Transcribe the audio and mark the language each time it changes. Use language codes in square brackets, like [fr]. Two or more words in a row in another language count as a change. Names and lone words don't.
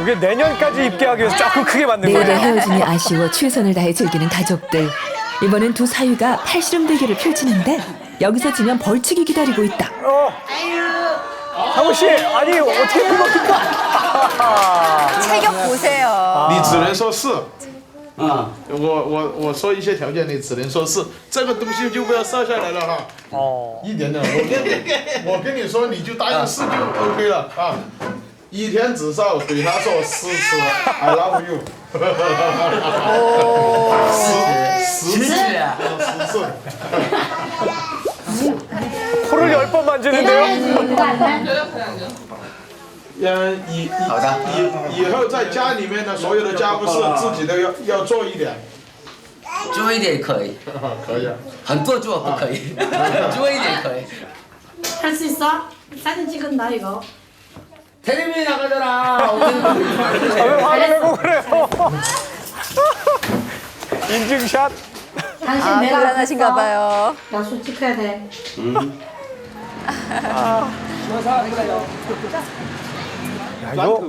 [ko] 이게 내년까지 입게 하기 위해서 조금 크게 만든 내일의 거예요. 헤어짐이 아쉬워 최선을 다해 즐기는 가족들. 이번엔 두 사위가 팔씨름 대결을 펼치는데 여기서 지면 벌칙이 기다리고 있다. 상우 씨, 아니 어떻게 된 겁니까? 체격 보세요. [zh] 你只能说是。我说一些条件，你只能说是，这个东西就不要烧下来了哈。一点点，我跟你说，你就答应是就 OK 了啊。一天只烧，对他说10次 [en] I love you。 [zh] 10 次。 [ko] 코를 10번 만지는데요? [zh] 以后在家里面的所有的家务事自己都要做一点。做一点可以，可以啊。很多做不可以，做一点可以。 [ko] 할 수 있어? 사진 찍은다 이거. 텔레비전 나가잖아. 왜 화를 내고 그래요? 인증샷. 당신 아, 내가 곤란하신가 앞에서 봐요. 약속 지켜야 돼. 야, 이거